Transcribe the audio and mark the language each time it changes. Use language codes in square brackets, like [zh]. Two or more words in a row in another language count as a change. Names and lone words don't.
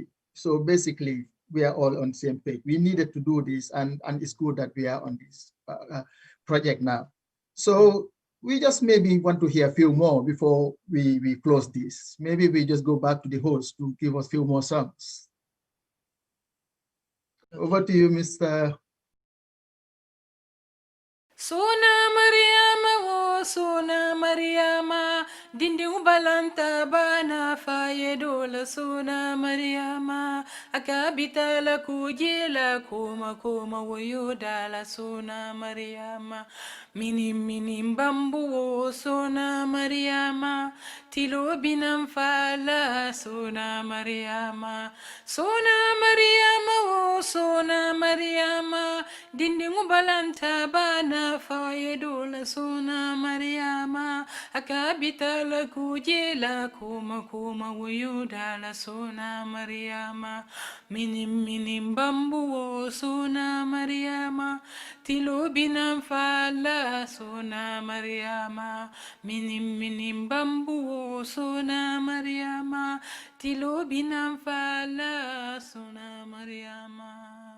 [en] So basically, we are all on the same page. We needed to do this, and it's good that we are on this project now. So we just maybe want to hear a few more before we close this. Maybe we just go back to the host to give us a few more songs. Okay. Over to you, Mr. [man] Sona Mariama, oh Sona Mariama, dindi ubalanta bana fayedola Sona Mariama, akabita la kujela kuma woyoda la Sona Mariama, minim bambu oh Sona Mariama, tilo binam fala Sona Mariama, Sona Mariama, oh Sona Mariama, dindi ubalanta bana fayedola Sona Mariama, akabita la kujela kuma woyoda la Sona Mariama, minim bambu oh Sona Mariama, tilo binam fala Sona Mariama, minim bambu oh Sona Mariama, tilo binam fala Sona Mariama.